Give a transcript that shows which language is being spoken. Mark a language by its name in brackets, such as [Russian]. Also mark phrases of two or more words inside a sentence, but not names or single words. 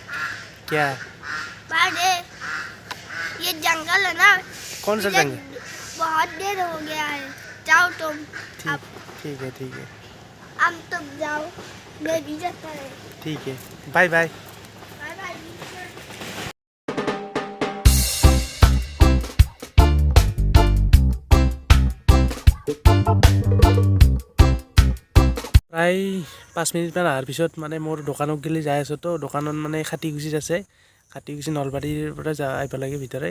[Hindi] क्या? बात है, ये जंगल है ना। कौन सा इधर जंगल? बहुत देर हो गया है, जाओ तुम। अब ठीक है ठीक है अब तुम जाओ, मैं भी जाता है। ठीक है, [English] bye bye. bye bye. [Assamese] প্ৰায় 5 মিনিটমান অহাৰ পিছত মানে মোৰ দোকানত গেলি যাই আছোঁ। তো দোকানত মানে খাটিকুছিত আছে, খাটিকুছি নলবাৰীৰ পৰা আহিব লাগে ভিতৰে।